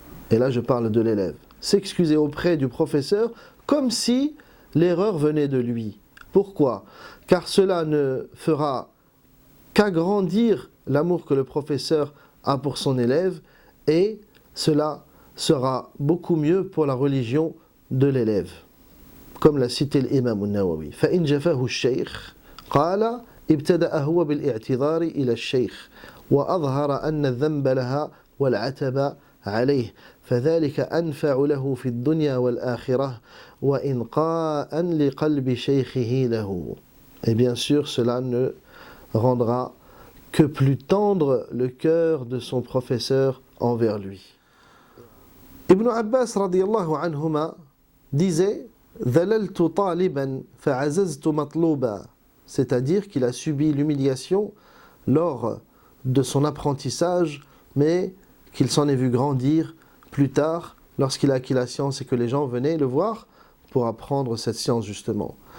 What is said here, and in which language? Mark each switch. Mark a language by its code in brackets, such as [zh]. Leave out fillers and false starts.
[fr] Et là je parle de l'élève. S'excuser auprès du professeur comme si l'erreur venait de lui. Pourquoi? Car cela ne fera qu'agrandir l'amour que le professeur a pour son élève, et cela sera beaucoup mieux pour la religion de l'élève. Comme l'a cité l'imam al-Nawawi. [ar] فَإِنْ جَفَاهُ الشَّيْخ قَالَ ابْتَدَأَ هُوَ بِالْاِعْتِذَارِ إِلَى الشَّيْخ وَأَظْهَرَ أَنَّ الذَّنْبَ لَهَا وَالْعَتَبَ عليه فذلك أنفع له في الدنيا والآخرة وإنقاء لقلب شيخه له. [fr] Et bien sûr, cela ne rendra que plus tendre le cœur de son professeur envers lui. Ibn Abbas [ar] radiyallahu anhuma [fr] disait: [ar] ذللت طالبا فعززت مطلوبا, [fr] c'est-à-dire qu'il a subi l'humiliation lors de son apprentissage, mais qu'il s'en est vu grandir plus tard lorsqu'il a acquis la science et que les gens venaient le voir pour apprendre cette science justement.